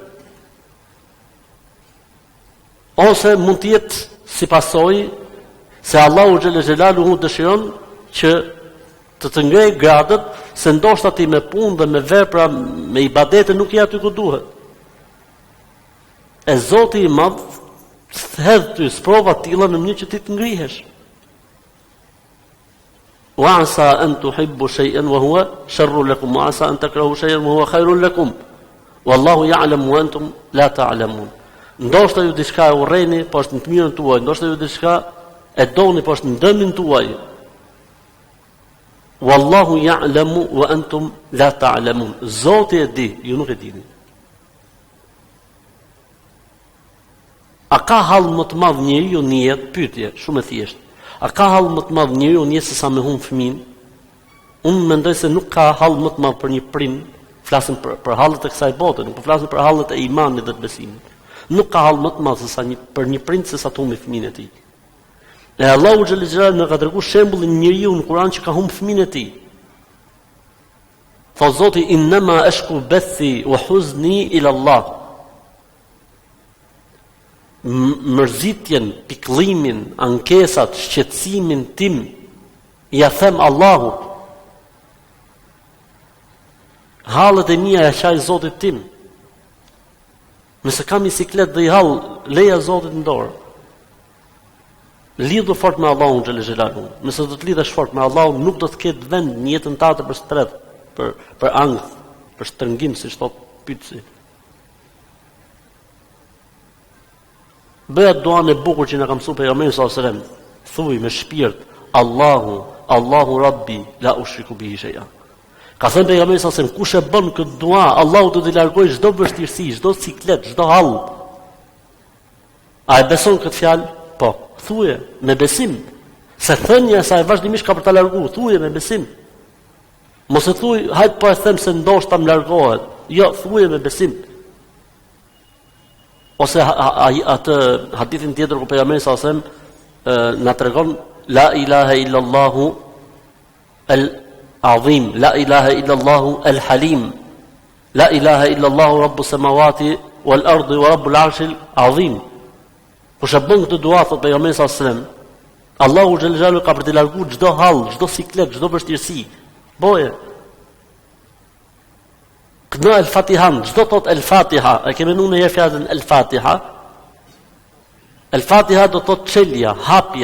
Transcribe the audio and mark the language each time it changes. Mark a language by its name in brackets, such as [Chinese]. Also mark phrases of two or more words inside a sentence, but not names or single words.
[Albanian] ose mund të jetë si pasojë se Allahu [Arabic] جل جلاله [Albanian] dëshiron që të ngrej gradët, se ndoshta ti me punë dhe me vepra, me ibadete nuk je aty ku duhet. E Zoti i Madh hedh ty sprova të tilla në mënyrë që ti të ngrihesh. [Arabic] وعسى أن تحبوا شيئا وهو شر لكم وعسى أن تكرهوا شيئا وهو خير لكم. والله يعلم وأنتم لا تعلمون. [Albanian] Ndoshta ju diçka e urreni, po është në të mirën tuaj, ndoshta ju diçka e doni, po është në dëmin tuaj. [Arabic] والله يعلم وأنتم لا تعلمون. [Albanian] Zoti e di, ju nuk e dini. A ka hall më të madh njeriu në jetë? Pyetje, shumë e thjeshtë. A ka hall më të madh njeriu në jetë se sa me humb fëmin? Unë mendoj se nuk ka hall më të madh për një prind, flasim për hallet e kësaj bote, nuk po flasim për hallet e imanit dhe të besimit. Nuk ka hall më të madh se sa për një prind se sa të humbë fëmin e tij. E Allahu [Arabic] جل جلاله [Albanian] na ka treguar shembullin njeriu në Kur'an që ka humb fëmin e tij. Tha Zoti [Arabic] إنما أشكو بثي وحزني إلى الله. [Albanian] Mërzitjen, pikëllimin, ankesat, shqetësimin tim ja them Allahut. Hallet e mia ja qaj Zotit tim. Nëse kam bisiklet dhe i hall, leja Zotit në dorë. Lidhu fort me Allahun [Arabic] جل جلاله. [Albanian] Nëse do të lidhesh fort me Allahun, nuk do të ketë vend në jetën tënde për stres, për ankth, për shtrëngim, siç thot pyetësi. Bëja duan e bukur që na ka mësuar pejgamberi [Arabic] صلى الله عليه وسلم. [Albanian] Thuaj me shpirt, [Arabic] الله ربي لا أشرك به شيئا. [Albanian] Ka thënë pejgamberi [Arabic] صلى الله عليه وسلم, [Albanian] kush e bën këtë dua, Allahu do t'i largojë çdo vështirësi, çdo siklet, çdo hall. A e beson këtë fjalë? Po, thuaj me besim. Se thënia e saj vazhdimisht ka për ta larguar, thuaj me besim. Mos e thuaj, hajt po e them se ndoshta më largohet. Jo, thuaj me besim. Ose atë hadithin tjetër ku pejgamberi [Arabic] صلى الله عليه وسلم [Albanian] na tregon [Arabic] لا إله إلا الله العظيم لا إله إلا الله الحليم لا إله إلا الله رب السماوات والأرض ورب العرش العظيم. [Albanian] Kush e bën këtë dua thot pejgamberi [Arabic] صلى الله عليه وسلم, [Albanian] Allahu [Arabic] جل جلاله [Albanian] ka për të larguar çdo hall, çdo siklet, çdo vështirësi. Boje. Këna el-Fatihan, çdo thot el-Fatiha, e kemi në herë fjalën el-Fatiha. El-Fatiha do thot çelja, hapja.